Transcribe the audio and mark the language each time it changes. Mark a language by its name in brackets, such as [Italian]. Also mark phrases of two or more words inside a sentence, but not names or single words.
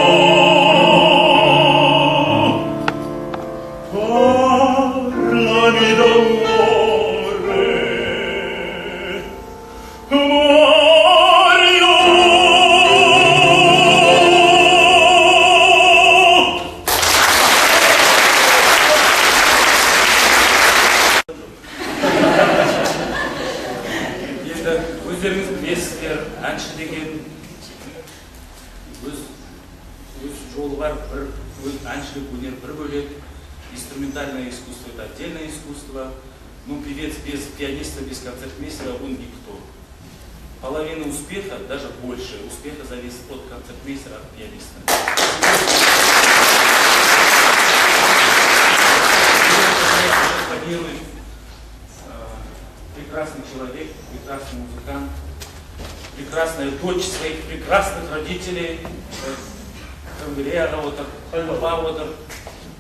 [Italian] Parlami d'amore, Mario. [Kazakh] Енді өздеріңіз білесіздер, әнші деген өз жолы бар, әншілік өнер бір бөлек, [Russian] инструментальное искусство – это отдельное искусство. Ну, певец без пианиста, без концертмейстера, он никто. Половина успеха, даже больше успеха зависит от концертмейстера, от пианиста. Планирует прекрасный человек, прекрасный музыкант, прекрасная дочь своих прекрасных родителей, Павловна,